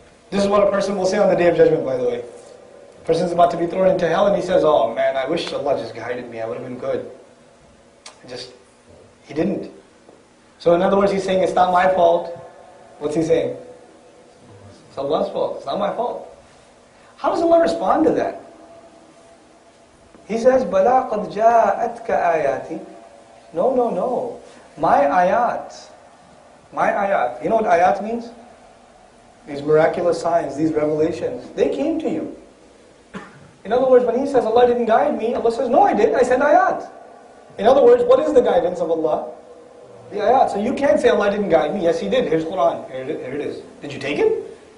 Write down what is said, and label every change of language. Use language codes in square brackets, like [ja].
[en] This is what a person will say on the Day of Judgment, by the way. A person's about to be thrown into hell and he says, oh man, I wish Allah just guided me. I would have been good. He didn't. So in other words, he's saying, it's not my fault. What's he saying? It's Allah's fault. It's not my fault. How does Allah respond to that? He says, [ar] بَلَا قَدْ جَاءَتْكَ آيَاتِ. [en] No. My ayat. You know what ayat means? These miraculous signs, these revelations, they came to you. In other words, when he says, Allah didn't guide me, Allah says, no, I did. I said ayat. In other words, what is the guidance of Allah? The ayat. So you can't say Allah didn't guide me. Yes, He did. Here's Quran. Here it is. Did you take it?